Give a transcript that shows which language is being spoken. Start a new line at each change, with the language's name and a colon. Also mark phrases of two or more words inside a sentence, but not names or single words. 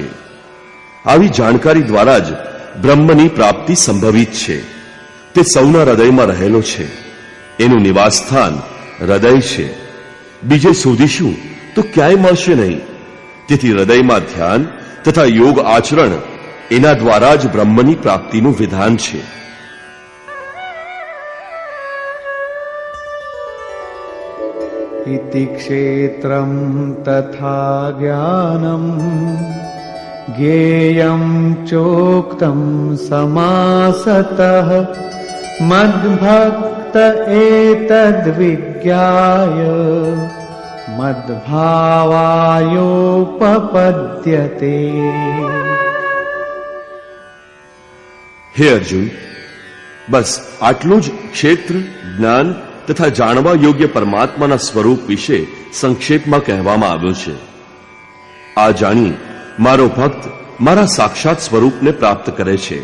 Gujarati: આવી જાણકારી દ્વારા જ બ્રહ્મની પ્રાપ્તિ સંભવિત છે તે સૌના હૃદયમાં રહેલો છે. એનું નિવાસ સ્થાન હૃદય છે. બીજે શોધીશું તો ક્યાંય મળશે નહીં. તેથી હૃદયમાં ધ્યાન તથા યોગ આચરણ એના દ્વારા જ બ્રહ્મની પ્રાપ્તિનું વિધાન છે.
Sanskrit: इति क्षेत्रं तथा ज्ञानं ज्ञेयं चोक्तं समासतः मद्भक्त एतद्विज्ञाय मद्भावायोपपद्यते.
Gujarati: હે અર્જુન, બસ આટલું જ ક્ષેત્ર, જ્ઞાન તથા જાણવા યોગ્ય પરમાત્માના સ્વરૂપ વિશે સંક્ષેપમાં કહેવામાં આવ્યું છે. આ જાણી મારો ભક્ત મારા સાક્ષાત સ્વરૂપને પ્રાપ્ત કરે છે.